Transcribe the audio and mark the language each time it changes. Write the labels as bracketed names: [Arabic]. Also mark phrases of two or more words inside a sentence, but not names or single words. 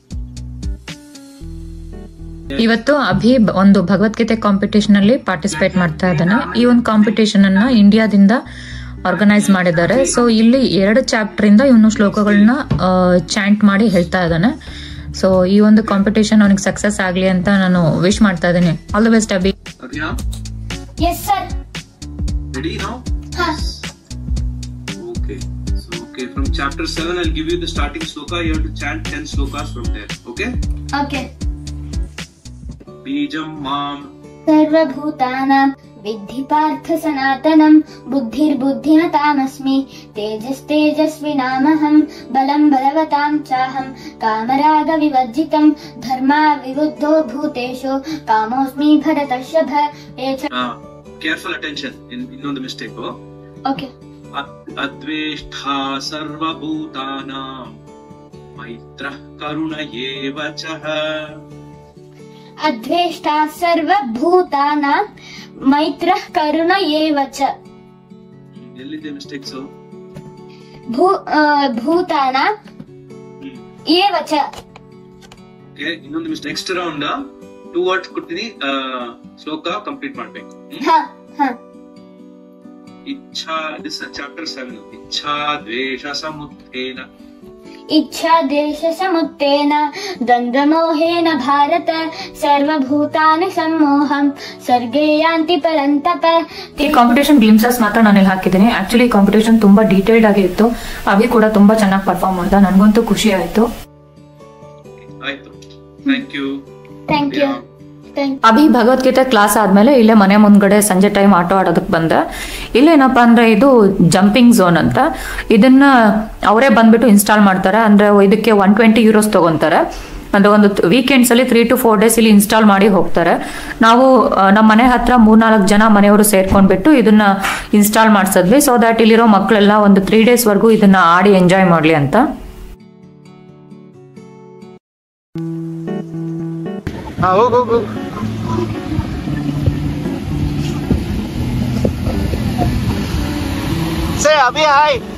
[Kannada] ಇವತ್ತು ಅಭಿ ಒಂದು ಭಗವದ್ಗೀತೆ ಕಾಂಪಿಟೇಷನ್ ಅಲ್ಲಿ ಪಾರ್ಟಿಸಿಪೇಟ್ ಮಾಡ್ತಾ ಇದ್ದಾನೆ. ಈ ಒಂದು ಕಾಂಪಿಟೇಷನ್ ಅನ್ನ ಇಂಡಿಯಾದಿಂದ ಆರ್ಗನೈಸ್ ಮಾಡಿದ್ದಾರೆ. ಸೊ ಇಲ್ಲಿ 2 ಚಾಪ್ಟರ್ ಇಂದ ಇವನು ಶ್ಲೋಕಗಳನ್ನ ಚಾಂಟ್ ಮಾಡಿ ಹೇಳ್ತಾ ಇದ್ದಾನೆ. ಸೊ ಈ ಒಂದು ಕಾಂಪಿಟೇಷನ್ ಅವನಿಗೆ ಸಕ್ಸಸ್ ಆಗ್ಲಿ ಅಂತ ನಾನು ವಿಶ್ ಮಾಡ್ತಾ ಇದ್ದೀನಿ. [English] all the best ಅಭಿ. Yes sir. Ready now? Huh. Okay. So Okay, from chapter 7, I'll give you the starting sloka. You have to chant 10 slokas from there. Okay? Okay. [Sanskrit] बीजं मां सर्वभूतानां विद्धि पार्थ सनातनं बुद्धिर्बुद्धिमतामस्मि तेजस्तेजस्विनामहं बलं बलवतां चाहं कामरागविवर्जितं धर्माविरुद्धो भूतेषु कामोऽस्मि भरतर्षभ [English] Careful attention in the mistake. Oh? Okay. [Sanskrit] अद्वेष्टा सर्वभूतानां मैत्रः करुण एव च. अद्वेष्टा सर्वभूतानां मैत्रः करुण एव च [Kannada] ಎಲ್ಲಿದೆ ಮಿಸ್ಟೇಕ್ಸ್ [Sanskrit] ಭೂತಾನಾಂ ಏವ ಚ [Kannada] ಓಕೆ ಇನ್ನೊಂದು ಮಿಸ್ಟೇಕ್ [English] next round [Kannada] 2 ವರ್ಡ್ಸ್ ಕೊಡ್ತೀನಿ ಶ್ಲೋಕ ಕಂಪ್ಲೀಟ್ ಮಾಡಬೇಕು ಹಾ ಹಾ [Sanskrit] ಇಚ್ಛಾ [English] this chapter 7 [Sanskrit] ಇಚ್ಛಾ ದ್ವೇಷ ಸಮುತ್ಥೇನ इच्छा देश समुत्तेन द्वन्द्वमोहेन भारत सर्वभूतानि सम्मोहं सर्गे यान्ति परन्तप [Kannada] ಈ ಕಾಂಪಿಟೇಷನ್ ಗ್ಲಿಮ್ಸಸ್ ಮಾತ್ರ ನಾನು ಇಲ್ಲಿ ಹಾಕಿದ್ದೀನಿ. ಆಕ್ಚುಲಿ ಕಾಂಪಿಟೇಷನ್ ತುಂಬಾ ಡೀಟೇಲ್ಡ್ ಆಗಿ ಇತ್ತು. ಅವಿ ಕೂಡ ತುಂಬಾ ಚೆನ್ನಾಗಿ ಪರ್ಫಾರ್ಮ್ ಮಾಡ್ದ. ನನಗಂತೂ ಖುಷಿ ಆಯ್ತು. [English] thank you. [Kannada] ಅಭಿ ಭಗವದ್ಗೀತೆ ಕ್ಲಾಸ್ ಆದ್ಮೇಲೆ ಇಲ್ಲೇ ಮನೆ ಮುಂದ್ಗಡೆ ಸಂಜೆ ಟೈಮ್ ಆಟೋ ಆಡೋದಕ್ಕೆ ಬಂದೆ. ಇಲ್ಲೇನಪ್ಪಾ ಅಂದ್ರೆ ಇದು [English] jumping zone [Kannada] ಅಂತ, ಇದನ್ನ ಅವರೇ ಬಂದ್ಬಿಟ್ಟು ಇನ್ಸ್ಟಾಲ್ ಮಾಡ್ತಾರೆ. ಅಂದ್ರೆ ಇದಕ್ಕೆ 120 euros ತಗೊಂತಾರೆ. ಅಂದ್ರೆ ಒಂದು ವೀಕೆಂಡ್ಸ್ ಅಲ್ಲಿ [English] 3 to 4 days [Kannada] ಇಲ್ಲಿ ಇನ್ಸ್ಟಾಲ್ ಮಾಡಿ ಹೋಗ್ತಾರೆ. ನಾವು ನಮ್ಮ ಮನೆ ಹತ್ರ 3-4 ಜನ ಮನೆಯವರು ಸೇರ್ಕೊಂಡ್ಬಿಟ್ಟು ಇದನ್ನ ಇನ್ಸ್ಟಾಲ್ ಮಾಡ್ಸಿದ್ವಿ. [English] so that [Kannada] ಇಲ್ಲಿರೋ ಮಕ್ಕಳೆಲ್ಲ ಒಂದು 3 days ವರ್ಗೂ ಇದನ್ನ ಆಡಿ ಎಂಜಾಯ್ ಮಾಡ್ಲಿ ಅಂತ. [English] go. Say, Abhi, hi.